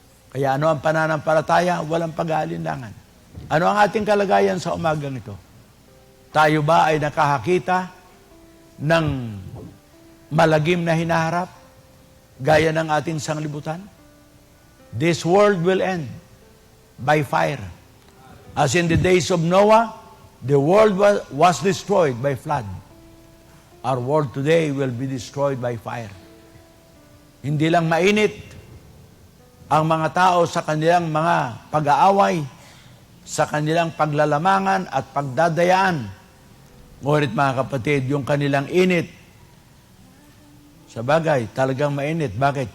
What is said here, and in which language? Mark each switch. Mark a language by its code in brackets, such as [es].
[tl] Kaya ano ang pananampalataya? Walang pag-aalinlangan. Ano ang ating kalagayan sa umagang ito? Tayo ba ay nakakakita ng malagim na hinaharap gaya ng ating sanglibutan? [en] This world will end by fire. As in the days of Noah, the world was destroyed by flood. Our world today will be destroyed by fire. [tl] Hindi lang mainit ang mga tao sa kanilang mga pag-aaway, sa kanilang paglalamangan at pagdadayaan. Ngunit mga kapatid, yung kanilang init, sa bagay, talagang mainit. Bakit?